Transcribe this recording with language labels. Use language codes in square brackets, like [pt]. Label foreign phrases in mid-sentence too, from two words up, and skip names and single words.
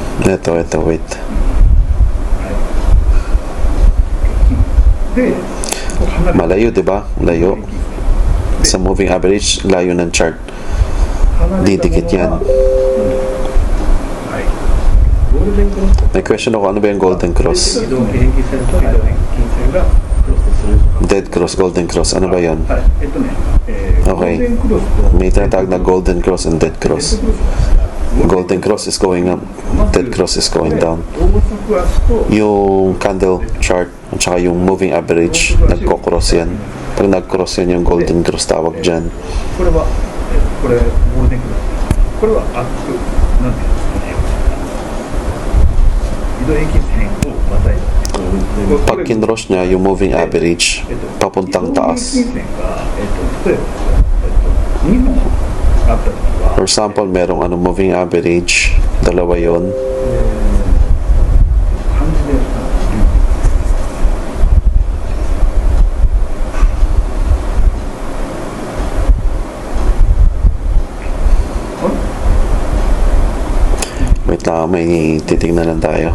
[tl] Ito, wait. [ja] で、離れ [tl] Malayo, di ba? Layo. Sa [en] moving average, [tl] layo ng chart. [ja] 離れた [tl] Didikit [ja] もの [tl] yan. [ja] ははい。ゴールデンクロスと [tl] May question ako, ano ba yung [en] golden cross? [ja] 移動平均線と移動平均線がクロスするとか。 [en] Dead cross, golden cross. [tl] Ano ba yun? [ja] はい。 [tl] Okay. [ja] ゴールデンクロスと [tl] May tinatawag na [en] golden cross and dead [ja] デッド [en] cross. [ja] クロスが [en] Golden cross is going up. Dead cross is going down. [ja] 大細足と [tl] Yung [en] candle chart [tl] at saka yung [en] moving average, [tl] nagko-cross yan. Pag nag-cross yan yung [en] golden cross, [tl] tawag dyan. [ja] これはこれゴールデンクロス。これはアップなんていうんですかね。移動平均線をまたいだ。 [tl] Pag kinross niya yung [en] moving average, [tl] papuntang taas. [ja] 移動平均線が例えば2本あったときは。 [en] For example, merong moving average, [tl] dalawa yon. [ja] 漢字で [tl] Wait lang, may titignan lang tayo.